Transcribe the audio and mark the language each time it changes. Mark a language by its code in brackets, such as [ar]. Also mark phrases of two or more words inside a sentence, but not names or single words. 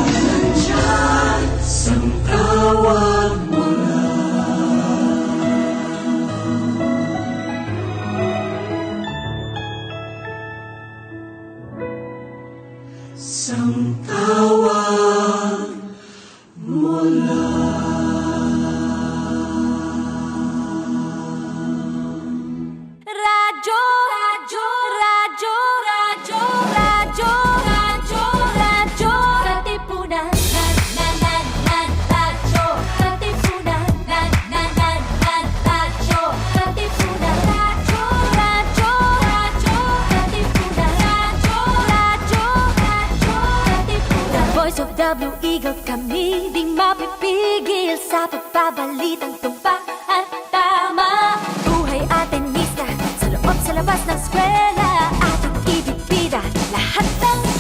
[tl] Sang tawag mo lang. Sang tawag mo Radyo, radyo, radyo, radyo, radyo, radyo, radyo, Katipunan. Radyo, Katipunan. Radyo, Katipunan. Radyo, radyo, radyo, Katipunan. Radyo, Katipunan. [en] The voice of W Eagle, [tl] kami di mapipigil sa pagbabalitang tumpa at tama. Buhay Atenista, sa loob sa labas ng eskwela, ating ibibida lahat ng